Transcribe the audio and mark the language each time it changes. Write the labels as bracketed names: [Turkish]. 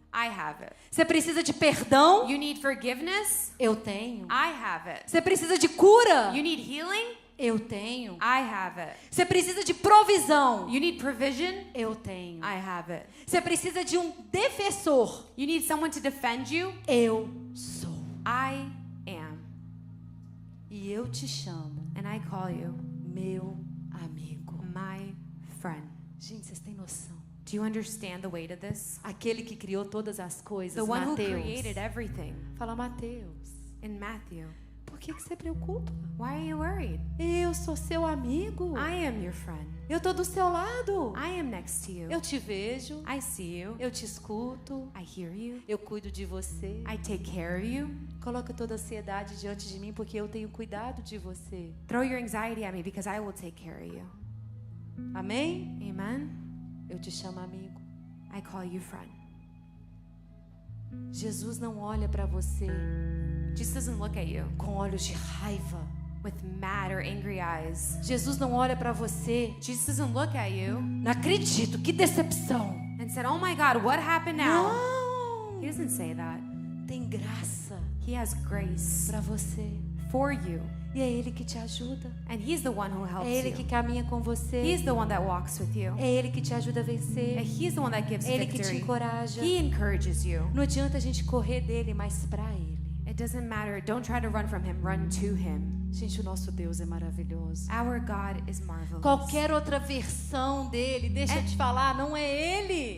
[English] I have it. [Portuguese] Você precisa de perdão? [English] You need forgiveness? [Portuguese] Eu tenho. [English] I have it. [Portuguese] Você precisa de cura? [English] You need healing? [Portuguese] Eu tenho. [English] I have it. [Portuguese] Você precisa de provisão? [English] You need provision? [Portuguese] Eu tenho. [English] I have it. [Portuguese] Você precisa de um defensor? [English] You need someone to defend you? [Portuguese] Eu sou. [English] I am. [Portuguese] E eu te chamo, [English] And I call you [Portuguese] meu amigo. [English] my friend. [Portuguese] Gente, vocês têm noção? [English] Do you understand the weight of this? [Portuguese] Aquele que criou todas as coisas, [English] The one who [Portuguese] Mateus. [English] created everything. [Portuguese] Fala, Mateus, [English] In Matthew. [Portuguese] por que você preocupa? [English] Why are you worried? [Portuguese] Eu sou seu amigo. [English] I am your friend. [Portuguese] Eu tô do seu lado. [English] I am next to you. [Portuguese] Eu te vejo. [English] I see you. [Portuguese] Eu te escuto. [English] I hear you. [Portuguese] Eu cuido de você. [English] I take care of you. [Portuguese] Coloca toda a ansiedade diante de mim, porque eu tenho cuidado de você. [English] Throw your anxiety at me because I will take care of you. [Portuguese] Amém? [English] Amen? [Portuguese] Eu te chamo amigo. [English] I call you friend. [Portuguese] Jesus não olha para você [English] Jesus doesn't look at you [Portuguese] com olhos de raiva. [English] with mad or angry eyes. [Portuguese] Jesus não olha para você. [English] Jesus doesn't look at you [Portuguese] Não acredito, que decepção. [English] and said, oh my God, what happened now? [Portuguese] Não. [English] He doesn't say that. [Portuguese] Tem graça [English] He has grace [Portuguese] para você. [English] for you. [Portuguese] E é Ele que te ajuda. [English] And he's the one who helps [Portuguese] É Ele que [English] you. [Portuguese] caminha com você. [English] He's the one that walks with you. [Portuguese] É Ele que te ajuda a [English] And [Portuguese] vencer. [English] he's the one that gives [Portuguese] É Ele que te [English] victory. [Portuguese] encoraja. [English] He encourages you. [Portuguese] Não adianta a gente correr dele, mas para Ele. [English] It doesn't matter. Don't try to run from him. Run to him. [Portuguese] Gente, o nosso Deus é maravilhoso. [English] Our God is marvelous. [Portuguese] Qualquer outra versão dele, deixa eu te falar, não é Ele.